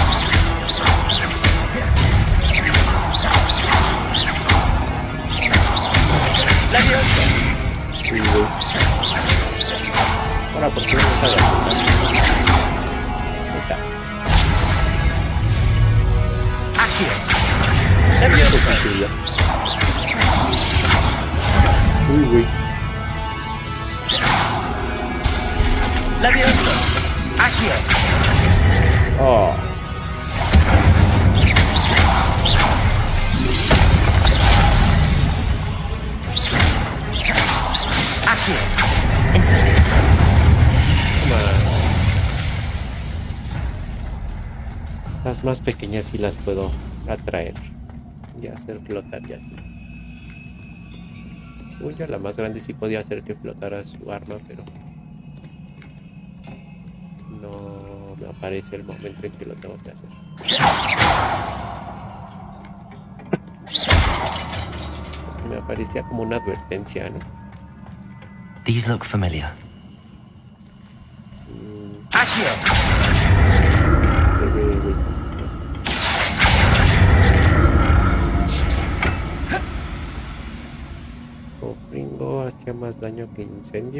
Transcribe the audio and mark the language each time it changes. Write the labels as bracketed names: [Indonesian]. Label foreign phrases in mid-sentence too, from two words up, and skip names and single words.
[Spanish] Ahora, ¿por qué no está la Uy. Levioso. Accio. Oh. Accio. Incendio. Las más pequeñas sí las puedo atraer y hacer flotar y así. Uy, yo la más grande sí podía hacer que flotara su arma, pero no me aparece el momento en que lo tengo que hacer. Me aparecía como una advertencia, ¿no? [English] These look familiar. [Spanish] Accio. ¿Cofringo hacía más daño que incendio?